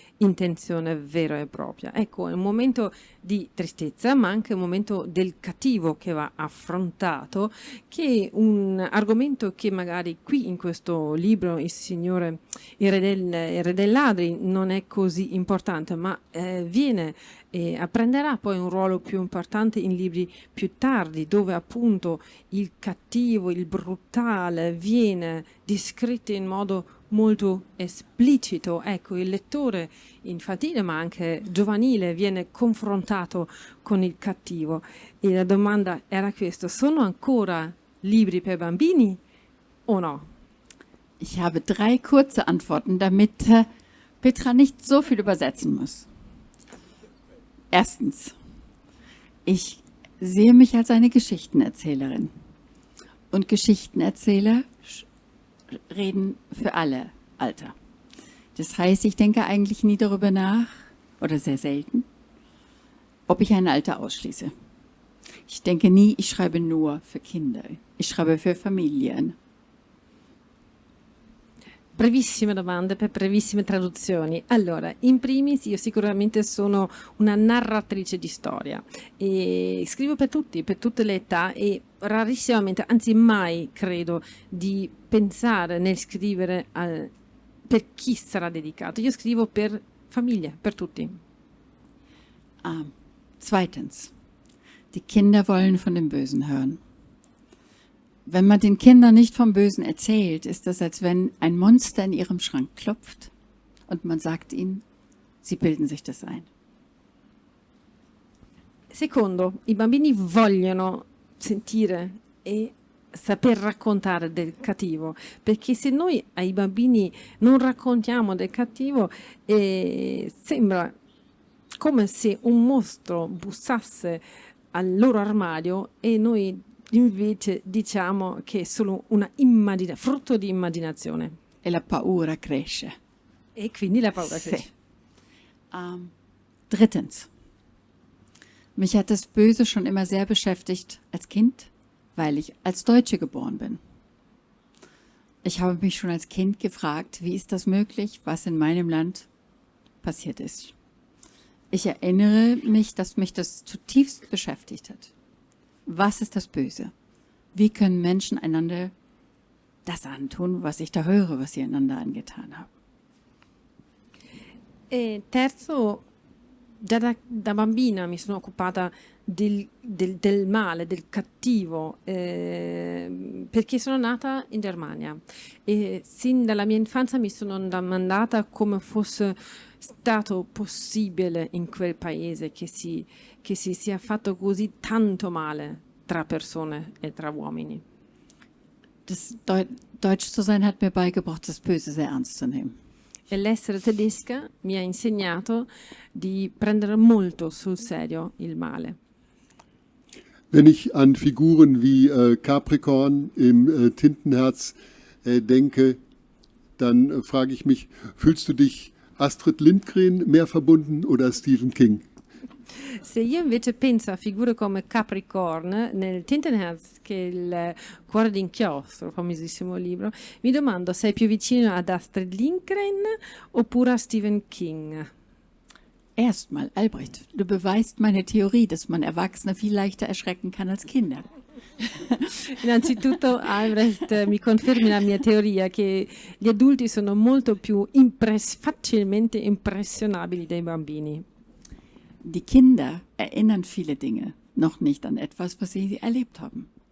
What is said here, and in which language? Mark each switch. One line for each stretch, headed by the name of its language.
Italian: intenzione vera e propria. Ecco, è un momento di tristezza, ma anche un momento del cattivo che va affrontato, che è un argomento che magari qui in questo libro il re dei ladri non è così importante, ma prenderà poi un ruolo più importante in libri più tardi, dove appunto il cattivo, il brutale viene descritto in modo molto esplicito. Ecco, il lettore infantile ma anche giovanile viene confrontato con il cattivo. E la domanda era questa: sono ancora libri per bambini o no?
German: Ich habe 3 kurze Antworten, damit Petra nicht so viel übersetzen muss. Erstens, ich sehe mich als eine Geschichtenerzählerin. Und Geschichtenerzähler reden für alle Alter. Das heißt, ich denke eigentlich nie darüber nach, oder sehr selten, ob ich ein Alter ausschließe. Ich denke nie, ich schreibe nur für Kinder. Ich schreibe für Familien.
Italian: Brevissime domande per brevissime traduzioni. Allora, in primis io sicuramente sono una narratrice di storia e scrivo per tutti, per tutte le età, e rarissimamente, anzi mai credo di pensare nel scrivere per chi sarà dedicato. Io scrivo per famiglie, per tutti.
German: Zweitens, die Kinder wollen von dem Bösen hören. Wenn man den Kindern nicht vom Bösen erzählt, ist das, als wenn ein Monster in ihrem Schrank klopft und man sagt ihnen, sie bilden sich das ein.
Italian: Secondo, i bambini vogliono sentire e saper raccontare del cattivo, perché se noi ai bambini non raccontiamo del cattivo, sembra come se un mostro bussasse al loro armadio e noi invece diciamo che è solo frutto di immaginazione. E la paura cresce. E quindi la paura Sì. cresce.
German: Drittens, mich hat das Böse schon immer sehr beschäftigt als Kind, weil ich als Deutsche geboren bin. Ich habe mich schon als Kind gefragt, wie ist das möglich, was in meinem Land passiert ist. Ich erinnere mich, dass mich das zutiefst beschäftigt hat. Was ist das Böse? Wie können Menschen einander das antun, was ich da höre, was sie einander angetan haben?
Italian: E terzo, già da bambina mi sono occupata del male, del cattivo, perché sono nata in Germania e sin dalla mia infanzia mi sono domandata come fosse stato possibile in quel paese che si sia fatto così tanto male tra persone e tra uomini.
German: Das Deutsch zu sein hat mir beigebracht, das Böse sehr ernst zu nehmen.
Italian: E l'essere tedesca mi ha insegnato di prendere molto sul serio il male.
German: Wenn ich an Figuren wie Capricorn im Tintenherz denke, dann frage ich mich, fühlst du dich Astrid Lindgren mehr verbunden oder Stephen King?
Italian: Se io invece penso a figure come Capricorn nel Tintenherz, che è il cuore d'inchiostro, famosissimo libro, mi domando se è più vicino ad Astrid Lindgren oppure a Stephen King.
German: Erstmal, Albrecht, du beweist meine Theorie, dass man Erwachsene viel leichter erschrecken kann als Kinder.
Italian: Innanzitutto, Albrecht, mi confermi la mia teoria che gli adulti sono molto più facilmente impressionabili dei bambini.
German: Die Kinder erinnern viele Dinge noch nicht an etwas, was sie erlebt haben.